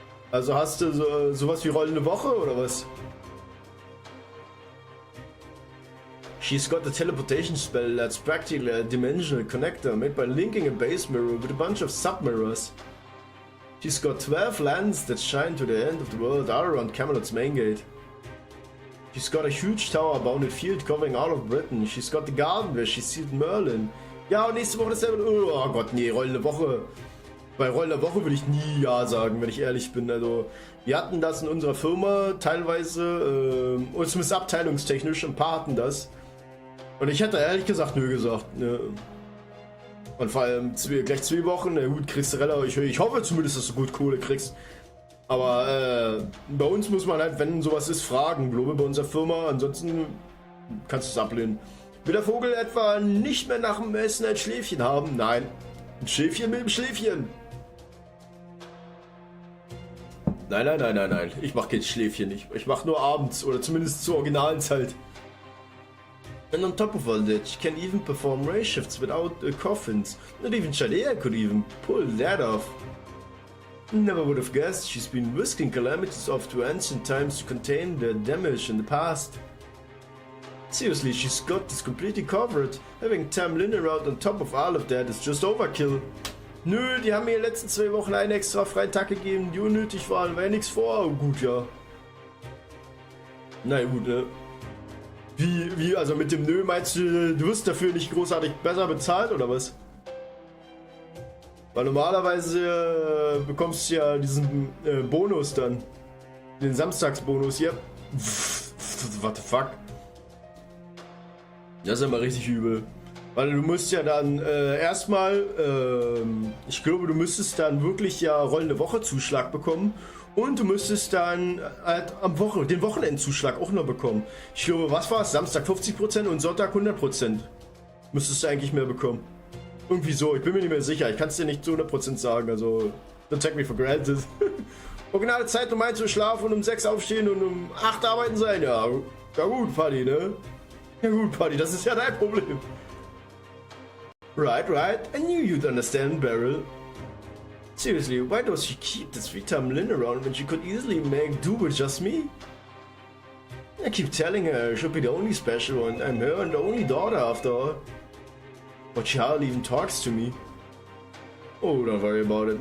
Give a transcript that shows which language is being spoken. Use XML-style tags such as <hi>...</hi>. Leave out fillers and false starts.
<de>Also hast du sowas wie rollende Woche oder was?</de> <en>She's got a teleportation spell that's practically a dimensional connector made by linking a base mirror with a bunch of sub-mirrors. She's got 12 lands that shine to the end of the world all around Camelot's main gate. She's got a huge tower-bounded field covering all of Britain. She's got the garden where she sealed Merlin.</en> <de>Ja, und nächste Woche dasselbe. Oh Gott, nee, rollende Woche. Bei rollender Woche würde ich nie Ja sagen, wenn ich ehrlich bin. Also, wir hatten das in unserer Firma teilweise, oder zumindest abteilungstechnisch, ein paar hatten das. Und ich hätte ehrlich gesagt nö gesagt. Ne. Und vor allem gleich 2 Wochen, na gut, kriegst du relativ. Ich hoffe zumindest, dass du gut Kohle kriegst. Aber bei uns muss man halt, wenn sowas ist, fragen, glaube bei unserer Firma. Ansonsten kannst du es ablehnen. Will der Vogel etwa nicht mehr nach dem Essen ein Schläfchen haben? Nein. Ein Schläfchen mit dem Schläfchen. Nein. Ich mache kein Schläfchen nicht. Ich mache nur abends oder zumindest zur originalen Zeit.</de> <en>And on top of all that, she can even perform ray shifts without coffins. Not even Chadea could even pull that off. Never would have guessed she's been whisking calamities off to ancient times to contain the damage in the past. Seriously, she's got this completely covered. Having Tam Lin around on top of all of that is just overkill.</en> <de>Nö, die haben mir in den letzten 2 Wochen einen extra freien Tag gegeben, die unnötig waren, war ja nichts vor. Oh, gut, ja. Na gut, ne? Wie, also mit dem Nö meinst du, du wirst dafür nicht großartig besser bezahlt oder was? Weil normalerweise bekommst du ja diesen Bonus dann. Den Samstagsbonus hier.</de> <en>What the fuck?</en> <de>Das ist immer richtig übel. Weil du musst ja dann erstmal, ich glaube, du müsstest dann wirklich ja rollende Woche Zuschlag bekommen. Und du müsstest dann halt den Wochenendzuschlag auch noch bekommen. Ich glaube, was war es? Samstag 50% und Sonntag 100%. Müsstest du eigentlich mehr bekommen. Irgendwie so, ich bin mir nicht mehr sicher. Ich kann es dir nicht zu 100% sagen, also</de> <en>don't take me for granted.</en> <de>Originale Zeit um 1 Uhr schlafen und um 6 aufstehen und um 8 arbeiten sein. Ja gut, Paddy, ne? Ja gut, Paddy, das ist ja dein Problem.</de> <en>Right. I knew you'd understand, Beryl. Seriously, why does she keep this three-time Lin around when she could easily make do with just me? I keep telling her I should be the only special one. I'm her and the only daughter after all. But she hardly even talks to me. Oh, don't worry about it.</en>